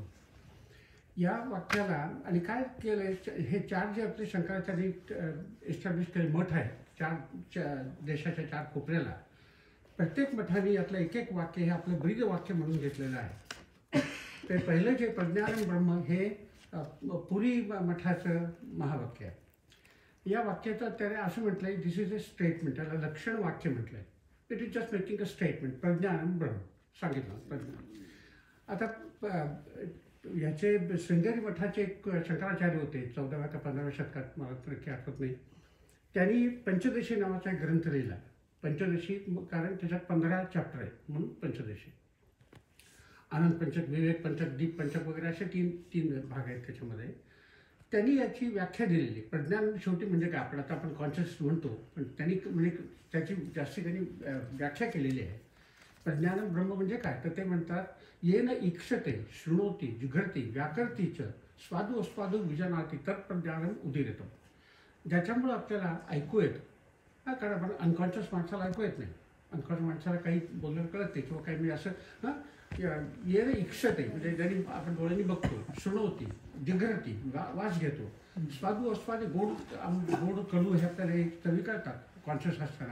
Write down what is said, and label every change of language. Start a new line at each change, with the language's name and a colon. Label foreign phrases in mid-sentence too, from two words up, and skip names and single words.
Marathi: या वाक्याला आणि काय केलं, हे चार जे आपले शंकराचार्य एस्टॅब्लिश केले मठ आहे चार देशाच्या चार कोपऱ्याला, प्रत्येक मठाने यातलं एक एक वाक्य हे आपलं ब्रीद वाक्य म्हणून घेतलेलं आहे. ते पहिलं जे
Sanskrit: प्रज्ञान ब्रह्म
Marathi: हे पुरी मठाचं महावाक्य आहे. या वाक्याचं त्याने असं म्हटलंय,
English: this is a statement.
Marathi: त्याला लक्षण वाक्य म्हटलंय.
English: It is just making a statement.
Sanskrit: प्रज्ञान ब्रह्म
Marathi: सांगितलं प्रज्ञान. आता याचे शृंगेरी मठाचे एक शंकराचार्य होते 14व्या का 15व्या शतकात, मला नक्की आठवत नाही. त्यांनी पंचदशी नावाचा एक ग्रंथ लिहिला. पंचदशी कारण त्याच्यात 15 चॅप्टर आहेत म्हणून पंचदशी. आनंद पंचक, विवेक पंचक, दीप पंचक वगैरे असे तीन भाग आहेत त्याच्यामध्ये. त्यांनी याची व्याख्या दिलेली. प्रज्ञान शेवटी म्हणजे काय, आपण आता कॉन्शियस म्हणतो, पण त्यांनी म्हणजे त्याची जास्ती त्यांनी व्याख्या केलेली आहे.
Sanskrit: प्रज्ञान ब्रह्म
Marathi: म्हणजे काय, तर ते म्हणतात
Sanskrit: येन ईक्षते शृणोती जिघर्ती व्याकरती च स्वादू अस्वादू विजनाती तत्प्रज्ञानम उदीरतं.
Marathi: ज्याच्यामुळं आपल्याला ऐकू येतं. कारण आपण अनकॉन्शियस माणसाला ऐकू येत नाही. अनकॉन्शियस माणसाला काही बोलणं कळत नाही किंवा काही मी असं येणं इक्षते म्हणजे ज्यांनी आपण डोळ्यांनी बघतो,
Sanskrit: शृणवती जिघरती
Marathi: वास घेतो, स्वादू अस्वादू गोड कडू हे आपल्याला चवी कळतात कॉन्शियस असताना.